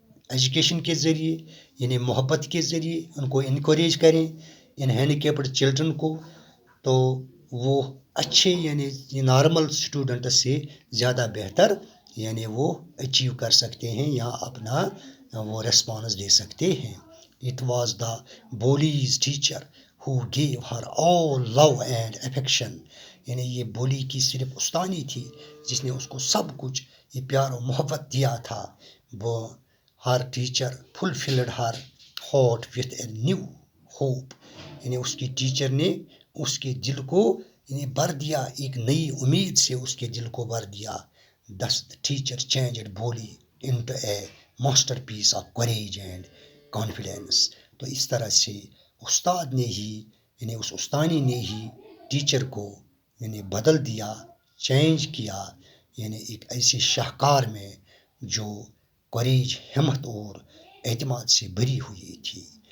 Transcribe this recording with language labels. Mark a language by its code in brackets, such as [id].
[ur] Education کے ذریعے یعنی محبت کے ذریعے ان کو انکریج کریں ان ہینڈیکیپڈ چلڈرن کو تو وہ اچھے یعنی نارمل اسٹوڈنٹ سے زیادہ بہتر یعنی وہ اچیو کر سکتے ہیں یا اپنا وہ ریسپانس دے سکتے ہیں. [en] It was the bully's teacher who gave her all love and affection. [ur] یعنی یہ بولی کی صرف استانی تھی جس نے اس کو سب کچھ یہ پیار و محبت دیا تھا. [en] وہ her teacher fulfilled her heart with a new hope. [ur] یعنی اس کی ٹیچر نے اس کے دل کو یعنی بھر دیا ایک نئی امید سے اس کے دل کو بھر دیا. [en] Thus the teacher changed Boli into a masterpiece of courage and confidence. [ur] تو اس طرح سے استاد نے ہی یعنی اس استانی نے ہی ٹیچر کو یعنی بدل دیا چینج کیا یعنی ایک ایسے شاہکار میں جو کوریج ہمت اور اعتماد سے بھری ہوئی تھی.